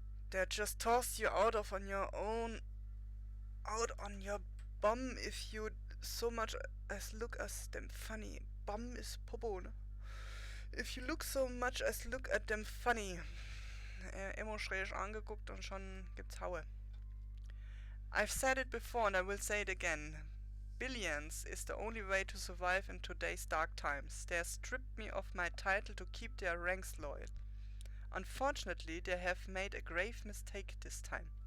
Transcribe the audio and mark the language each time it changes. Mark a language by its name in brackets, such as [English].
[English] They just toss you out of on your own, out on your bum if you so much as look as them funny. Bum is Popo, ne? If you look so much as look at them funny. [German] Immer schräg angeguckt und schon gibt's Haue. [English] I've said it before and I will say it again. Billions is the only way to survive in today's dark times. They have stripped me of my title to keep their ranks loyal. Unfortunately, they have made a grave mistake this time.